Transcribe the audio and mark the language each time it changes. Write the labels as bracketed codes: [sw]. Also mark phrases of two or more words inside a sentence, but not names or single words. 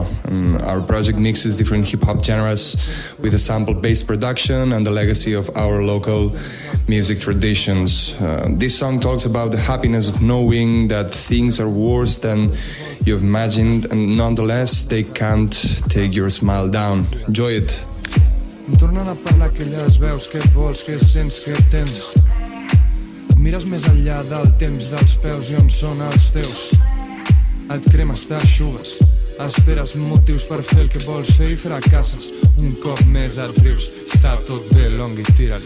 [en] Our project mixes different hip-hop genres with a sample-based production and the legacy of our local music traditions. This song talks about the happiness of knowing that things are worse than you've imagined and nonetheless they can't take your smile down. Enjoy it. [ca] Em tornen a parlar aquelles veus que et vols, que sents, que tens. Et mires més enllà del temps dels peus i on són els teus. Et cremes, t'aixugues, esperes motius per fer el que vols fer i fracasses. Un cop més et rius, està tot bé, long i tira-li.